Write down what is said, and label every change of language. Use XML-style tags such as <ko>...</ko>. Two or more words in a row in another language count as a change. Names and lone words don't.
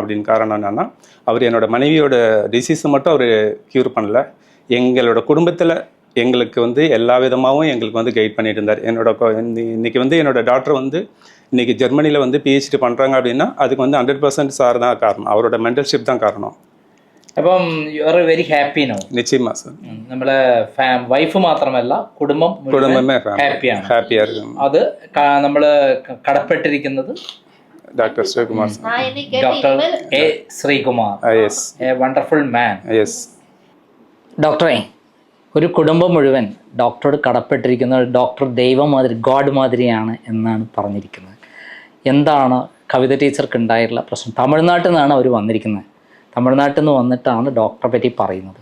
<ta>அப்படின்னு காரணம் என்னென்னா, அவர் என்னோடய மனைவியோட டிசீஸை மட்டும் அவர் க்யூர் பண்ணல, எங்களோட குடும்பத்தில் எங்களுக்கு வந்து எல்லா விதமாகவும் எங்களுக்கு வந்து கைட் பண்ணிட்டு இருந்தார். இன்றைக்கி வந்து என்னோடய டாக்டர் வந்து இன்றைக்கி ஜெர்மனியில் வந்து பிஹெச்டி பண்ணுறாங்க அப்படின்னா அதுக்கு வந்து 100% சார் தான் காரணம், அவரோட மென்டல்ஷிப் தான் காரணம்.</ta> <en>അപ്പം you are very happy now?</en> <ta>நிச்சயமா சார்.</ta> <ml>നമ്മളെ വൈഫ് മാത്രമല്ല കുടുംബമേ ഹാപ്പിയാണ്</ml> <ta>இருக்கும்.</ta> <ml>അത് നമ്മൾ കടപ്പെട്ടിരിക്കുന്നത്</ml> <ta>டாக்டர் ஸ்ரீகுமார் சார்.</ta> <ml>ഡോക്ടർ എ ശ്രീകുമാർ.</ml> <en>எஸ், A wonderful man. எஸ்.</en> <ml>ഡോക്ടറെ, ഒരു കുടുംബം മുഴുവൻ ഡോക്ടറോട് കടപ്പെട്ടിരിക്കുന്ന ഡോക്ടർ ദൈവം മാതിരി, ഗോഡ് മാതിരിയാണ് എന്നാണ് പറഞ്ഞിരിക്കുന്നത്. എന്താണ് കവിത ടീച്ചർക്ക് ഉണ്ടായിട്ടുള്ള പ്രശ്നം? തമിഴ്നാട്ടിൽ നിന്നാണ് അവർ വന്നിരിക്കുന്നത്. തമിഴ്നാട്ടിൽ നിന്ന് വന്നിട്ടാണ് ഡോക്ടറെ പറ്റി പറയുന്നത്.</ml>